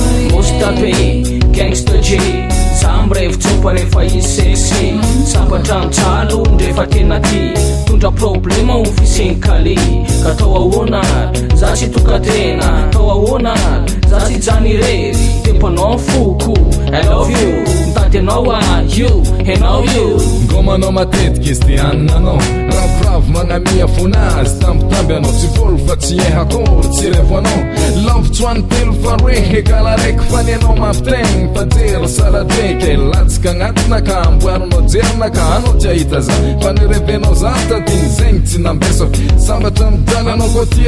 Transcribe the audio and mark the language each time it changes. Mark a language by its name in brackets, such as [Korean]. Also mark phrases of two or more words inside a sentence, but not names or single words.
[Malagasy] Mostape, gangsta J Sambreve tsopa rehefa izy sexy Sambatra mijalo ndrefa tena ty Tondra problema ho fiseny kale Ka tao ahoana za tsy tokatena Tao ahoana za tsy jany rery Tempanao foko [English] I love you [Malagasy] Mitady anao you Henao you Ngomanao matetiky izy te ananao Ravoravo manamia vonazy Tambitamby anao tsy volo fa tsy hakory Tsy revo anao Lavitsy ho an'ny telo fa rehe Kala raiky fa ny anao mampiteny Fa jery sara dreke Latsika agnatina ka amboarinao jerina ka anao tsy ahita za Fa nirevenao za tadiny zegny tsy nambesako Sambatra midala anao ko tia